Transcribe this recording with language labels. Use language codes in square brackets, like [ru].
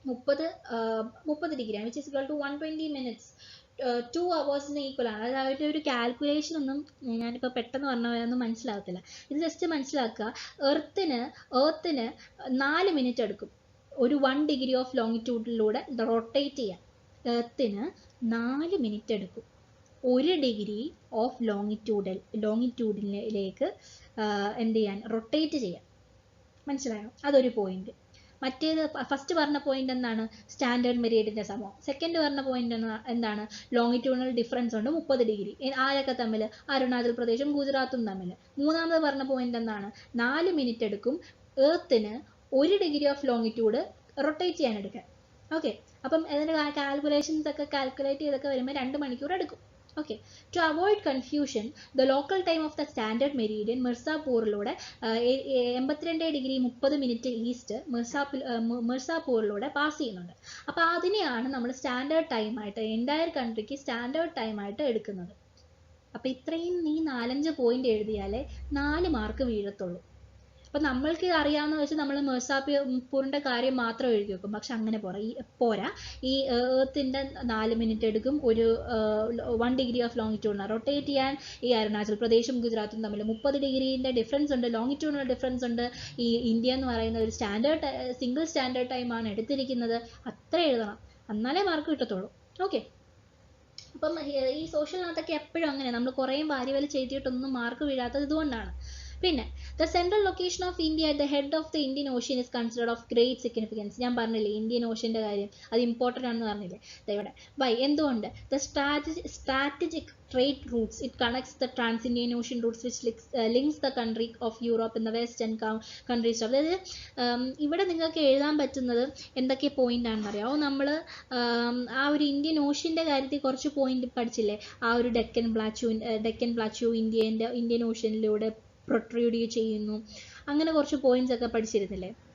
[ml] 30 ഡിഗ്രിയാണ്, [en] which is equal to 120 minutes. [ml] 2 hours-ന് equal ആണ്. അതായത് ഒരു കാൽക്കുലേഷൻ ഒന്നും ഞാനിപ്പോൾ പെട്ടെന്ന് പറഞ്ഞൊന്നും മനസ്സിലാകത്തില്ല. ഇത് ജസ്റ്റ് മനസ്സിലാക്കുക. എർത്തിന് 4 മിനിറ്റ് എടുക്കും ഒരു 1 ഡിഗ്രി ഓഫ് ലോങ്ങിറ്റ്യൂഡിലൂടെ റൊട്ടേറ്റ് ചെയ്യാൻ. എർത്തിന് 4 മിനിറ്റ് എടുക്കും 1 ഡിഗ്രി ഓഫ് ലോങ്ങിറ്റ്യൂഡിലേക്ക് എന്ത് ചെയ്യാൻ? റൊട്ടേറ്റ് ചെയ്യാൻ. മനസ്സിലായോ? അതൊരു പോയിന്റ്. മറ്റേത് ഫസ്റ്റ് പറഞ്ഞ പോയിന്റ് എന്താണ്? സ്റ്റാൻഡേർഡ് മെരീഡിയന്റെ സമയം. സെക്കൻഡ് പറഞ്ഞ പോയിന്റ് എന്താണ്? ലോങ്ങിറ്റ്യൂഡിനൽ ഡിഫറൻസ് ഉണ്ട് 30 ഡിഗ്രി. ആരൊക്കെ തമ്മിൽ? അരുണാചൽ പ്രദേശും ഗുജറാത്തും തമ്മിൽ. മൂന്നാമത് പറഞ്ഞ പോയിന്റ് എന്താണ്? 4 മിനിറ്റ് എടുക്കും എർത്തിന് 1 ഡിഗ്രി ഓഫ് ലോങ്ങിറ്റ്യൂഡ് റൊട്ടേറ്റ് ചെയ്യാൻ എടുക്കാൻ. ഓക്കെ. അപ്പം അതിൻ്റെ കാൽക്കുലേഷൻസ് ഒക്കെ കാൽക്കുലേറ്റ് ചെയ്തൊക്കെ വരുമ്പോൾ 2 മണിക്കൂർ എടുക്കും. [en] Okay. To avoid confusion, the local time of the standard meridian [ml] മിർസാപൂറിലൂടെ 82 degree 30 minute east മിർസാപൂറിലൂടെ pass ചെയ്യുന്നുണ്ട്. അപ്പോൾ അതിനെയാണ് നമ്മൾ സ്റ്റാൻഡേർഡ് ടൈമായിട്ട്, എൻറ്റയർ കൺട്രിക്ക് സ്റ്റാൻഡേർഡ് ടൈമായിട്ട് എടുക്കുന്നത്. അപ്പോൾ ഇത്രയും നീ 4-5 പോയിന്റ് എഴുതിയാലേ 4 മാർക്ക് വീഴത്തുള്ളൂ. അപ്പം നമ്മൾക്ക് അറിയാവുന്ന വെച്ച് നമ്മൾ മിർസാപൂറിൻ്റെ കാര്യം മാത്രം എഴുതി വെക്കും. പക്ഷെ അങ്ങനെ പോരാ. ഈ എർത്തിൻ്റെ 4 മിനിറ്റ് എടുക്കും ഒരു 1 ഡിഗ്രി ഓഫ് ലോങ്ങിറ്റ്യൂഡിനെ റൊട്ടേറ്റ് ചെയ്യാൻ. ഈ അരുണാചൽ പ്രദേശും ഗുജറാത്തും തമ്മിൽ 30 ഡിഗ്രീൻ്റെ ഡിഫറൻസ് ഉണ്ട്, ലോങ്ങിറ്റ്യൂഡിനൽ ഡിഫറൻസ് ഉണ്ട്. ഈ ഇന്ത്യ എന്ന് പറയുന്ന ഒരു സിംഗിൾ സ്റ്റാൻഡേർഡ് ടൈമാണ് എടുത്തിരിക്കുന്നത്. അത്ര എഴുതണം, എന്നാലേ മാർക്ക് കിട്ടത്തുള്ളൂ. ഓക്കെ. അപ്പം ഈ സോഷ്യലിനകത്തൊക്കെ എപ്പോഴും അങ്ങനെ നമ്മൾ കുറേ വാരി വലി ചെയ്തിട്ടൊന്നും മാർക്ക് വീഴാത്തത് ഇതുകൊണ്ടാണ്. [en] പിന്നെ the central location of India at the head of the Indian ocean is considered of great significance. [ml] ഞാൻ പറഞ്ഞില്ലേ ഇന്ത്യൻ ഓഷ്യൻ്റെ കാര്യം, അത് ഇമ്പോർട്ടൻ്റ് ആണെന്ന് പറഞ്ഞില്ലേ, ഇവിടെ ബൈ എന്തുകൊണ്ട് [en] The strategic trade routes, it connects the trans-Indian ocean routes which links the country of Europe in the west and countries of. [ml] അതായത് ഇവിടെ നിങ്ങൾക്ക് എഴുതാൻ പറ്റുന്നത് എന്തൊക്കെ പോയിന്റ് ആണെന്ന് അറിയാമോ? നമ്മൾ ആ ഒരു ഇന്ത്യൻ ഓഷ്യൻ്റെ കാര്യത്തിൽ കുറച്ച് പോയിന്റ് പഠിച്ചില്ലേ, ആ ഒരു ഡെക്കൻ പ്ലാറ്റ്യൂ ഇന്ത്യൻ ഓഷ്യനിലൂടെ പ്രൊട്രൂഡ് ചെയ്യുന്നു, അങ്ങനെ കുറച്ച് പോയിന്റ്സ് ഒക്കെ പഠിച്ചിരുന്നില്ലേ?